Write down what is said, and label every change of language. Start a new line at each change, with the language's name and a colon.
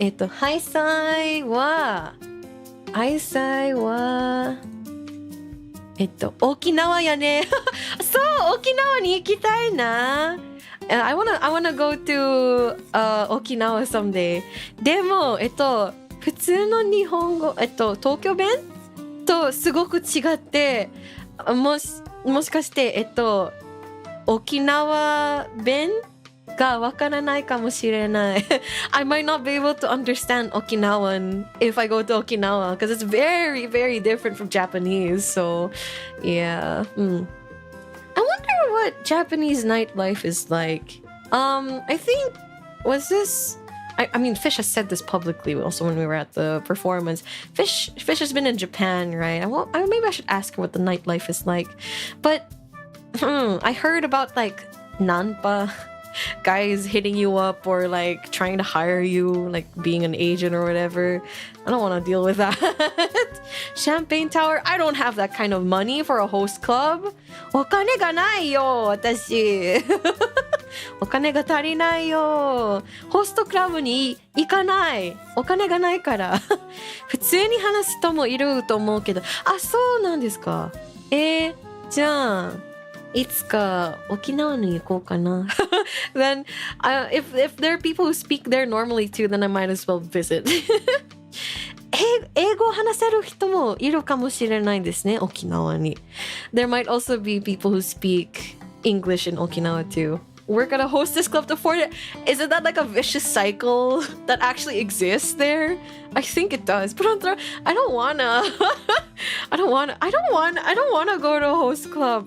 Japanese: ハイサイは沖縄やね。そう、沖縄に行きたいな。
English: I wanna go to沖縄 someday.
Japanese: でも、普通の日本語、東京弁とすごく違って、もしかして、沖縄弁がわからないかもしれない。
English: I might not be able to understand Okinawan if I go to Okinawa because it's very, very different from Japanese. So, yeah. I wonder what Japanese nightlife is like. I think was this. I mean, Fish has said this publicly also when we were at the performance. Fish has been in Japan, right? Maybe I should ask her what the nightlife is like. But I heard about like nanpa. Guys hitting you up or like trying to hire you, like being an agent or whatever. I don't want to deal with that. Champagne Tower, I don't have that kind of money for a host club.
Japanese: お金がないよ、私。お金が足りないよ。ホストクラブに行かない。お金がないから。普通に話す人もいると思うけど。あ、そうなんですか。じゃあ。いつか沖縄に行こうかな。
English: Then, if there are people who speak there normally too, then I might as well visit.
Japanese: 英語を話せる人もいるかもしれないですね、沖縄に。
English: There might also be people who speak English in Okinawa too. Work at a hostess club to afford it. Isn't that like a vicious cycle that actually exists there? I think it does. But I don't wanna. I don't wanna go to a host club.